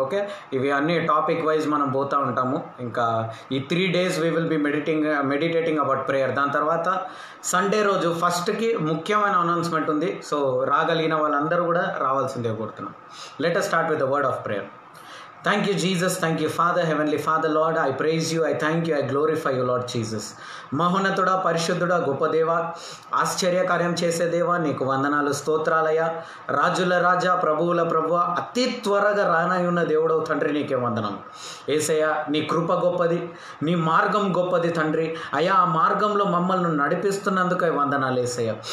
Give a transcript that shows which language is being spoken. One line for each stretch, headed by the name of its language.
Telugu: Okay, ఇవి అన్ని topic wise మనం పోతూ ఉంటాము. ఇంకా ఈ 3 days
English: We will be meditating about prayer.
Telugu: దాని తర్వాత సండే రోజు ఫస్ట్కి ముఖ్యమైన అనౌన్స్మెంట్ ఉంది. సో రాగలిగిన వాళ్ళందరూ కూడా రావాల్సిందే కోరుతున్నాం.
English: Let us start with the word of prayer. Thank you, Jesus. Thank you, Father, Heavenly Father, Lord. I praise you. I thank you. I glorify you, Lord Jesus.
Telugu: మహోన్నతుడా, పరిశుద్ధుడా, గొప్ప దేవా, ఆశ్చర్యకార్యం చేసే దేవా, నీకు వందనాలు, స్తోత్రాలయ. రాజుల రాజా, ప్రభువుల ప్రభువ, అతి త్వరగా రానయున్న దేవుడవు తండ్రి, నీకే వందనం. యేసయ్య, నీ కృప గొప్పది, నీ మార్గం గొప్పది తండ్రి. అయ్యా, ఆ మార్గంలో మమ్మల్ని నడిపిస్తున్నందుకు వందనాలు యేసయ్య.